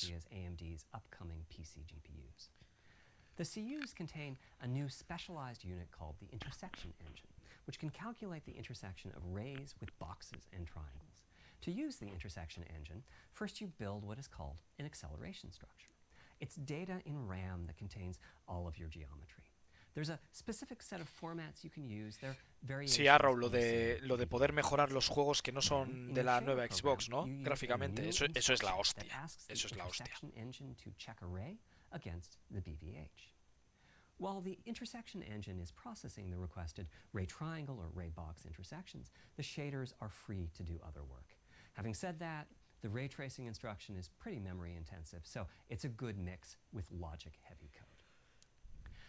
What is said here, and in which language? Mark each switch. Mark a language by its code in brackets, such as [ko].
[en] strategy as AMD's upcoming PC GPUs. The CUs contain a new specialized unit called the intersection engine, which can calculate the intersection of rays with boxes and triangles. To use the intersection engine, first you build what is called an acceleration structure. It's data in RAM that contains all of your geometry. There's a specific set of formats you can use. There are variations. [es] Sí, Arrow, lo de poder mejorar los juegos que no son de la nueva Xbox, ¿no? Gráficamente, eso es la hostia. Eso es la hostia. [en] Engine to check array against the BVH. While the intersection engine is processing the requested ray triangle or ray box intersections, the shaders are free to do other work. Having said that, the ray tracing instruction is pretty memory intensive, so it's a good mix with logic-heavy code.